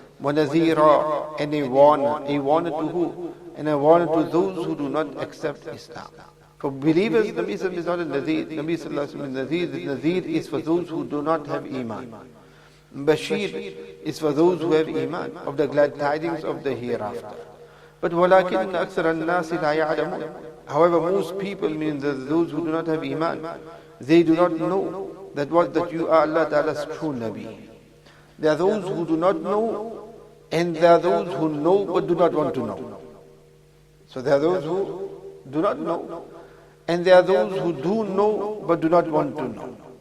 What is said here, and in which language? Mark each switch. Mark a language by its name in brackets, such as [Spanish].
[English] Wa nadhira, and a warner to who? And a warner to those who do not accept Islam. For believers, Nabi sallallahu is not a nadhir. Nabi sallallahu is nadhir. The nadhir is for those who do not have iman. Bashir is for those who have iman, of the glad tidings of the hereafter. [Arabic] But وَلَكِنَّ أَكْثَرَ النَّاسِ لَا يَعْلَمُونَ. [English] However, most people, meaning those who do not have iman, they do not know that you are Allah Ta'ala's true Nabi. There are those who do not know, and there are those who know but do not want to know. So there are those who do not know, and there are those who do know but do not want to know.